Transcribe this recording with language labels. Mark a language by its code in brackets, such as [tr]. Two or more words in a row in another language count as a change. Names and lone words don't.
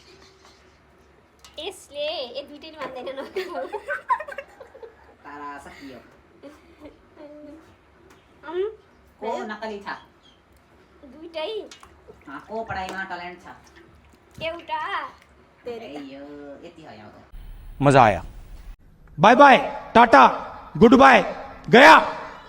[ne] यसले। ए दुईटैले मान्दैन न। तारा सकियो। को नकली छ? दुईटै। को पढाइमा ट्यालेन्ट छ? एउटा। यो यति हो यहाँ। [hi] मजा आया। [en] bye bye [hi] टाटा [en] good bye [hi] गया।